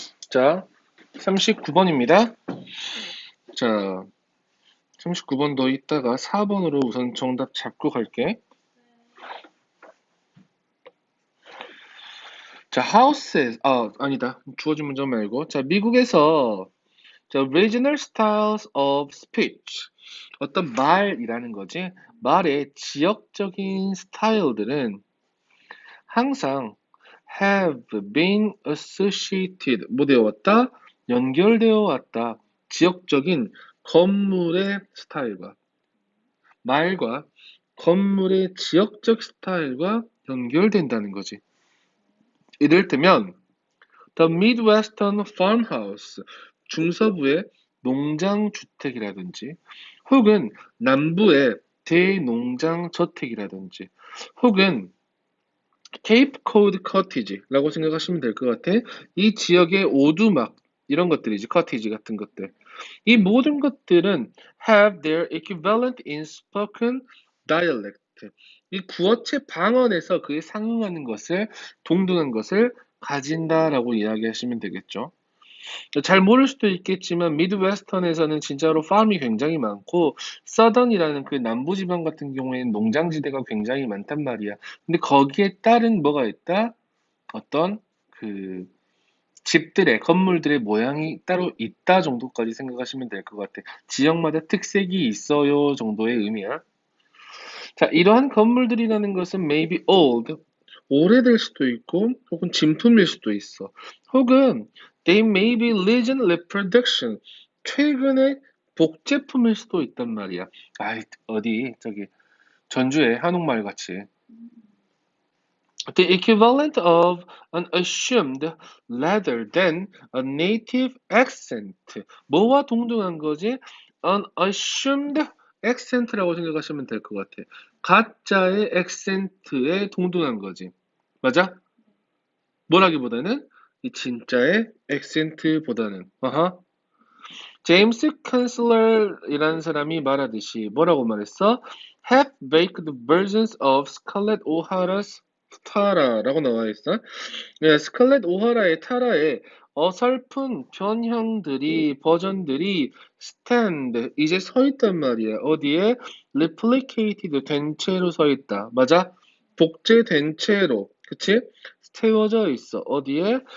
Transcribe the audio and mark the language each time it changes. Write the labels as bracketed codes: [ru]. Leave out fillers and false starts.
[ko] 자, 39번입니다. 자, 39번 더 있다가 4번으로 우선 정답 잡고 갈게. 자, houses, 아니다. 주어진 문장 말고. 자, 미국에서 [en] regional styles of speech. [ko] 어떤 말이라는 거지. 말의 지역적인 스타일들은 항상 [en] have been associated, [ko] 뭐 되어 왔다? 연결되어 왔다. 지역적인 건물의 스타일과, 말과 건물의 지역적 스타일과 연결된다는 거지. 이를테면, The Midwestern Farmhouse, 중서부의 농장주택이라든지, 혹은 남부의 대농장저택이라든지, 혹은 Cape Cod Cottage라고 생각하시면 될 것 같아. 이 지역의 오두막, 이런 것들이지, 커티지 같은 것들. 이 모든 것들은 [en] have their equivalent in spoken dialect. [ko] 이 구어체 방언에서 그에 상응하는 것을, 동등한 것을 가진다라고 이야기하시면 되겠죠. 잘 모를 수도 있겠지만 미드웨스턴에서는 진짜로 팜이 굉장히 많고 서던이라는 그 남부지방 같은 경우에는 농장지대가 굉장히 많단 말이야. 근데 거기에 따른 뭐가 있다? 어떤 그 집들의 건물들의 모양이 따로 있다 정도까지 생각하시면 될 것 같아. 지역마다 특색이 있어요 정도의 의미야. 자, 이러한 건물들이라는 것은 [en] maybe old, [ko] 오래될 수도 있고, 혹은 진품일 수도 있어. 혹은 [en] they may be recent reproduction, [ko] 최근의 복제품일 수도 있단 말이야. 저기 전주의 한옥마을 같이. [en] The equivalent of an assumed rather than a native accent. [ko] 뭐와 동등한 거지? [en] An assumed accent [ko] 라고 생각하시면 될 것 같아. 가짜의 액센트에 동등한 거지. 맞아? 뭐라기보다는 이 진짜의 액센트보다는. 제임스 칸슬러이라는 사람이 말하듯이 뭐라고 말했어? [en] Half-baked versions of Scarlett O'Hara's [ko] 타라라고 나와 있어. 네, 스칼렛 오하라의 타라의 어설픈 변형들이 버전들이 stand 이제 서 있단 말이야. 어디에? replicated 된 채로 서 있다. 맞아? 복제된 채로. 그치? 세워져 있어. 어디에?